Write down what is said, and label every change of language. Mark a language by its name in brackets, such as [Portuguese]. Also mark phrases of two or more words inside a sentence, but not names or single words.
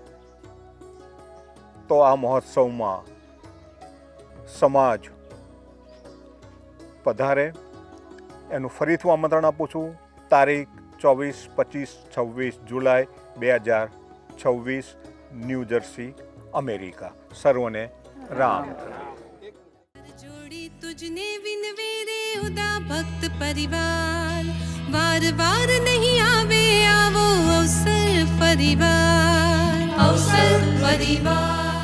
[Gujarati] તો આ મહોત્સવમાં સમાજ પધારે એનું ફરીથી આમંત્રણ આપું છું. તારીખ 24, 25, 26 જુલાઈ 2026, ન્યૂ જર્સી, અમેરિકા. સર્વને રામ. જોડી તુજને વિનવે રે ઉદા ભક્ત પરિવાર, વાર વાર નહીં આવે આવો અવસર પરિવાર, અવસર પરિવાર.